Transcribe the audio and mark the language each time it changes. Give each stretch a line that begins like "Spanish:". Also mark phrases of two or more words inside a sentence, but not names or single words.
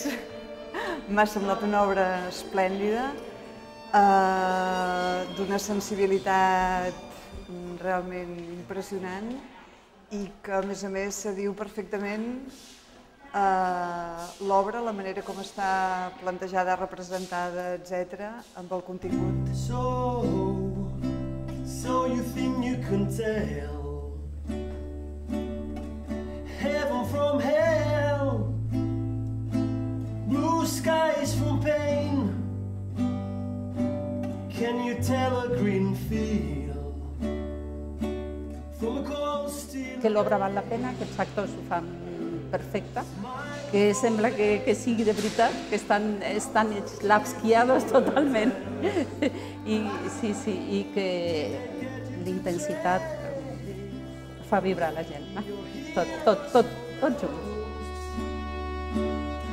Catalan: M'ha semblat una obra esplèndida, d'una sensibilitat realment impressionant i que, a més, se diu perfectament l'obra, la manera com està plantejada, representada, etc., amb el contingut.
English: So you think you can tell heaven from hell, blue skies from pain, can you tell a green field from a cold steel?
Catalan: Que l'obra val la pena, que els actors ho fan perfecte, que sembla que sigui de veritat, que estan eslavskiados totalment. I sí, i que l'intensitat fa vibrar la gent, tot junt.